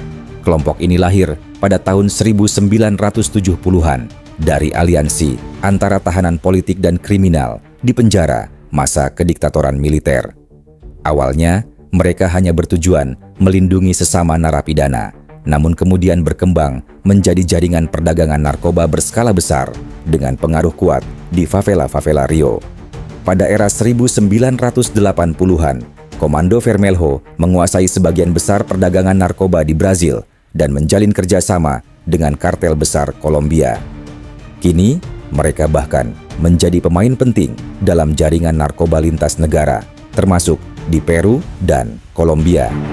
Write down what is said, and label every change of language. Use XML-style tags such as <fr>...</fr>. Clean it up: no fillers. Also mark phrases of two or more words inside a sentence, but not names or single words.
<id>Kelompok ini lahir pada tahun 1970-an dari aliansi antara tahanan politik dan kriminal di penjara masa kediktatoran militer. Awalnya, mereka hanya bertujuan melindungi sesama narapidana, namun kemudian berkembang menjadi jaringan perdagangan narkoba berskala besar dengan pengaruh kuat di favela-favela Rio. Pada era 1980-an, Komando Vermelho menguasai sebagian besar perdagangan narkoba di Brazil dan menjalin kerjasama dengan kartel besar Kolombia. Kini, mereka bahkan menjadi pemain penting dalam jaringan narkoba lintas negara, termasuk di Peru dan Kolombia.</id>